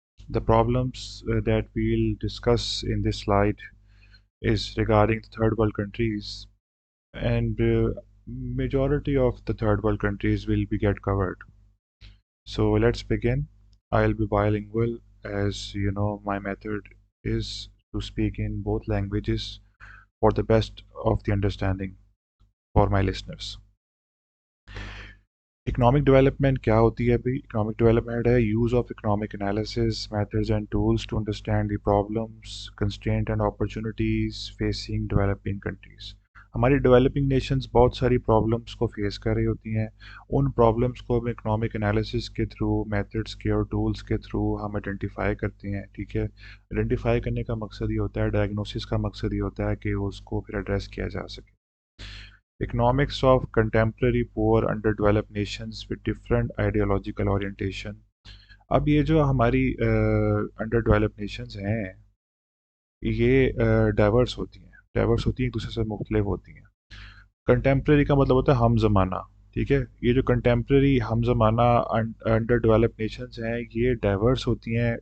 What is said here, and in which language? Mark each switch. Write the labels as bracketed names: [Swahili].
[English] The problems that we'll discuss in this slide is regarding the third world countries, and majority of the third world countries will be get covered. So let's begin. I'll be bilingual, as you know, my method is to speak in both languages for the best of the understanding for my listeners. Economic development [Hindi] क्या होती है अभी? [English] Economic development है use of economic analysis methods and tools to understand the problems constraint and opportunities facing developing countries. [Hindi] हमारी developing Nations बहुत सारी problems को face कर रही होती हैं। उन प्रॉब्लम्स को हम इकोनॉमिक एनालिसिस के थ्रू, मेथड्स के और टूल्स के थ्रू हम आइडेंटिफाई करते हैं। ठीक है, आइडेंटिफाई करने का मकसद ये होता है, डायग्नोसिस का मकसद ये होता है कि उसको फिर एड्रेस किया जा सके। [English] Economics of contemporary poor underdeveloped nations with different ideological orientation। [Hindi] अब ये जो हमारी अंडर डेवलप्ड नेशंस हैं, ये डाइवर्स होती हैं, एक दूसरे से मुख्तलिफ होती हैं। कंटेम्प्रेरी का मतलब होता है हम ज़माना। ठीक है, ये जो कंटेम्प्रेरी हम ज़माना अंडर डेवलप्ड नेशंस हैं, ये डाइवर्स होती हैं।